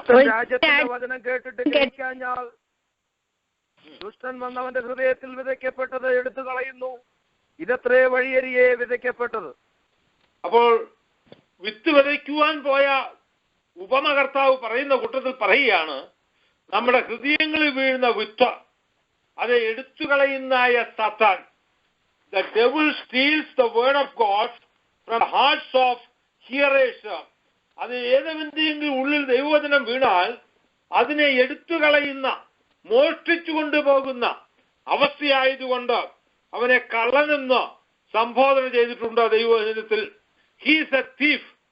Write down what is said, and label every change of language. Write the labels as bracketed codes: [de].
[ml] രാജ്യത്തിന്റെ വചനം കേട്ടിട്ട് ഗ്രഹിക്കാഞ്ഞാൽ ദുഷ്ടൻ വന്നവന്റെ ഹൃദയത്തിൽ വിതയ്ക്കപ്പെട്ടത് എടുത്തു കളയുന്നു. ഇതത്രേ വഴിയരിയെ വിതയ്ക്കപ്പെട്ടത്. അപ്പോൾ വിത്ത് വിതയ്ക്കുവാൻ പോയ ഉപമകർത്താവ് പറയുന്ന കൂട്ടത്തിൽ പറയുകയാണ്, നമ്മുടെ ഹൃദയങ്ങളിൽ വീഴുന്ന വിത്ത് അത് എടുത്തു കളയുന്നായ സാത്താൻ. [en] The devil steals the word of God from the hearts of hearers. [ml] അത് ഏതെങ്കിലും ഉള്ളിൽ ദൈവവചനം വീണാൽ അതിനെ എടുത്തു കളയുന്ന, മോഷ്ടിച്ചു കൊണ്ടുപോകുന്ന അവസ്ഥയായതുകൊണ്ട് അവനെ കള്ളനെന്ന് സംബോധന ചെയ്തിട്ടുണ്ട് ദൈവവചനത്തിൽ. [en] He's a thief.